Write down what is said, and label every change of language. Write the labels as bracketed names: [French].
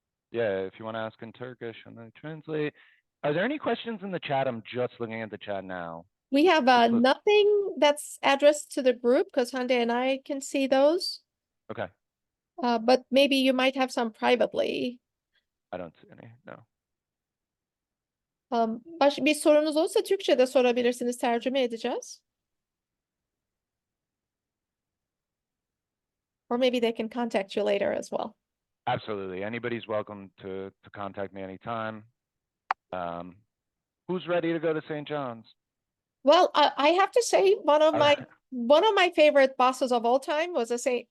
[English] Yeah, if you want to ask in Turkish and then translate. Are there any questions in the chat? I'm just looking at the chat now. We have nothing that's addressed to the group because Hande and I can see those. Okay. But maybe you might have some privately. I don't see any, no. [Turkish] Bir sorunuz olursa Türkçe'de sorabilirsiniz, tercüme edeceğiz. [English] Or maybe they can contact you later as well. Absolutely. Anybody's welcome to contact me anytime. Who's ready to go to St. John's? Well, I have to say one of my favorite bosses of all time was a St.